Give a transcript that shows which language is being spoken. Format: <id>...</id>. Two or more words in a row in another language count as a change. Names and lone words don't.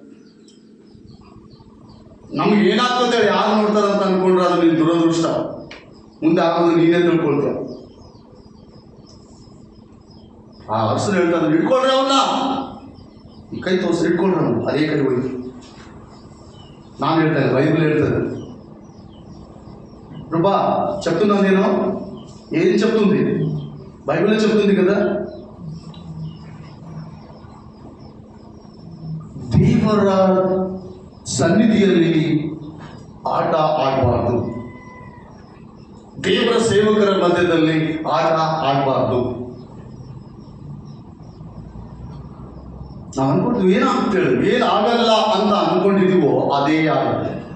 <kn>ನಮ್ಗೆ ಏನಾಗ್ತದೆ ಯಾರು ನೋಡ್ತಾರಂತ ಅನ್ಕೊಂಡ್ರೆ ಅದು ನಿನ್ನ ದುರದೃಷ್ಟ. ಮುಂದೆ ಆಗೋದು ನೀನೇ ತಿಳ್ಕೊಳ್ತೀಯ. ಆ ಅರಸರು ಹೇಳ್ತಾರೆ, ಹಿಡ್ಕೊಳ್ರಿ ಅವನ್ನ, ಈ ಕೈ ತೋರಿಸಿ ಹಿಡ್ಕೊಂಡ್ರೆ ಅವನು ಅದೇ ಕೈ ಹೋಯ್ತು. ನಾನು ಹೇಳ್ತೇನೆ, ಬೈಬಲ್ ಹೇಳ್ತದೆ.</kn> <te>ప్రభా చెప్తున్నాను నేను, ఏం చెప్తుంది? బైబిల్లో చెప్తుంది కదా,</te> <kn>ದೇವರ ಸನ್ನಿಧಿಯಲ್ಲಿ ಆಟ ಆಡಬಾರ್ದು, ದೇವರ ಸೇವಕರ ಮಧ್ಯದಲ್ಲಿ ಆಟ ಆಡಬಾರ್ದು. ನಾವು ಅನ್ಕೊಂಡು ಏನಾಗ್ತೇವೆ, ಏನಾಗಲ್ಲ ಅಂತ ಅನ್ಕೊಂಡಿದೀವೋ ಅದೇ ಆಗುತ್ತೆ.</kn>